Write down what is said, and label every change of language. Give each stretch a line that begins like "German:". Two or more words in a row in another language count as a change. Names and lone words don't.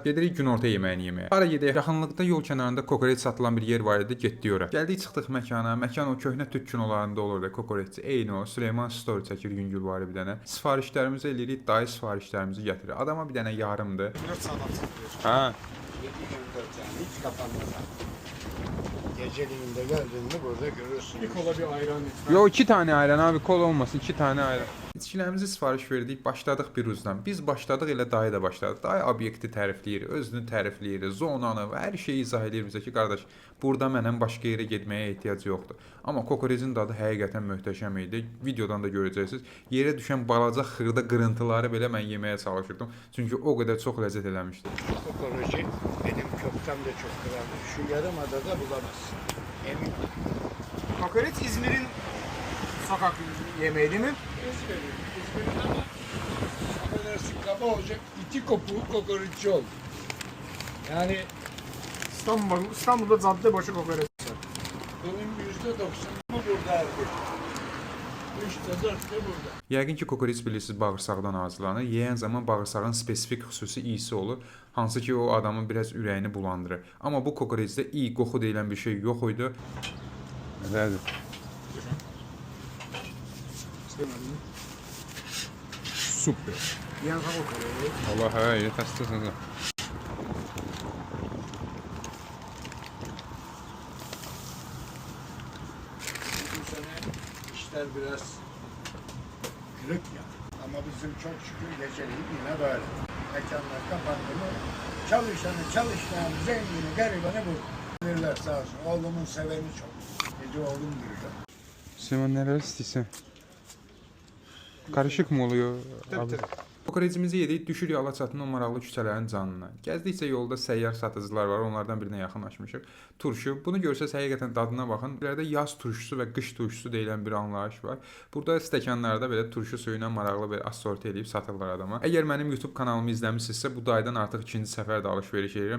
Azerbaijani: Gedirik günorta yeməyini yeməyə. Hara gedək? Yaxınlıqda yol kənarında kokoreç satılan bir yer var idi, getdik ora. Gəldik, çıxdıq məkana. Məkan o köhnə türk kinolarında olurdu, kokoreççi. Eyni o. Süleyman story çəkir yüngülvari bir dənə. Sifarişlərimizi eləyirik, dayı sifarişlərimizi gətirir. Adama bir dənə yarımdır. 4 saat açılır. Ha.
Turkish: 7-24 yani hiç kapanmaz. Geceliğinde geldiğinde burada görürsün. Bir kola bir ayran lütfen. Yo 2 tane ayran abi, kol olmasın, 2 tane ayran.
Azerbaijani: İçkilərimizi sifariş verdik, başladıq bir uzdan. Biz başladıq, elə dayı da başladı. Dayı obyekti tərifləyir, özünü tərifləyir, zonanı və hər şeyi izah edir bizə ki, qardaş, burada mənəm başqa yerə getməyə ehtiyac yoxdur. Amma kokorecin dadı həqiqətən möhtəşəm idi. Videodan da görəcəksiniz. Yerə düşən balaca xırda qırıntıları belə mən yeməyə çalışırdım. Çünki o qədər çox ləzzət eləmişdi.
Turkish: Kokoreci benim köftem de çok kraldır. Şu yarım adada bulamazsın. Emin. Kokoreç İzmir'in sokak yemeği değil mi? İzmir'in ama affedersin kaba olacak. İki kopuğu kokoreççi oldu. Yani İstanbul'da cadde başı kokoreç. bunun %90'ı burada erkek. 3'te 4'te burada.
Azerbaijani: Yəqin ki, kokoreç bilirsiniz, bağırsaqdan hazırlanır. Yeyən zaman bağırsağın spesifik xüsusi iyisi olur, hansı ki o adamın biraz ürəyini bulandırır. Amma bu kokorecdə iyi, qoxu deyilən bir şey yox idi. Nədir? Süper. Yiyen zaman kokoreç. Allah hə, yetərsiniz.
Turkish: Bu sene işler biraz kırık ya. Ama bizim çok şükür geceliği yine böyle. Mekanlar kapandı mı çalışanı çalışmayan zengini garibanı bu. Verirler sağ olsun. Oğlumun seveni çok. Gece oğlum duruyor.
Azerbaijani: Süleyman nələr istəyirsən?
Turkish: Karışık mı oluyor abi?
Azerbaijani: Kokorecimizi yedik, düşürük Alaçatının o maraqlı küçələrin canına. Gəzdikcə yolda səyyar satıcılar var, onlardan birinə yaxınlaşmışıq. Turşu, bunu görsəz həqiqətən dadına baxın. İlərdə yaz turşusu və qış turşusu deyilən bir anlayış var. Burada stəkanlarda belə turşu suyu ilə maraqlı bir assorti edib satırlar adama. Əgər mənim YouTube kanalımı izləmisinizsə, bu daydan artıq ikinci səfər də alış-veriş edirəm.